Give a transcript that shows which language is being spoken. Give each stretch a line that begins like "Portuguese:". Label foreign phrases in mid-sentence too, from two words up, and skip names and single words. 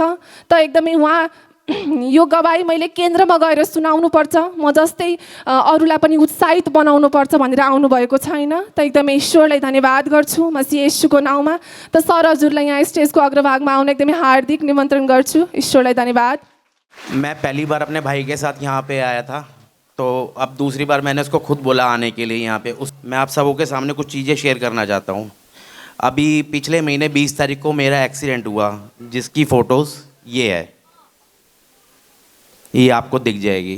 Nepali: त एकदमै उहाँ यो गवाही मैले केन्द्रमा गएर सुनाउनुपर्छ, म जस्तै अरूलाई पनि उत्साहित बनाउनुपर्छ भनेर आउनुभएको छैन। त एकदमै ईश्वरलाई धन्यवाद गर्छु मसीह येशूको नाउँमा। त सर हजुरलाई यहाँ स्टेजको अग्रभागमा आउन एकदमै हार्दिक निमन्त्रण गर्छु। ईश्वरलाई धन्यवाद।
Hindi: मैं पहली बार अपने भाई के साथ यहाँ पे आया था, तो अब दूसरी बार मैंने उसको खुद बोला आने के लिए यहाँ पे। मैं आप सबों के सामने कुछ चीज़ें शेयर करना चाहता हूँ। अभी पिछले महीने 20 तारीख को मेरा एक्सीडेंट हुआ, जिसकी फ़ोटोज़ ये है, ये आपको दिख जाएगी।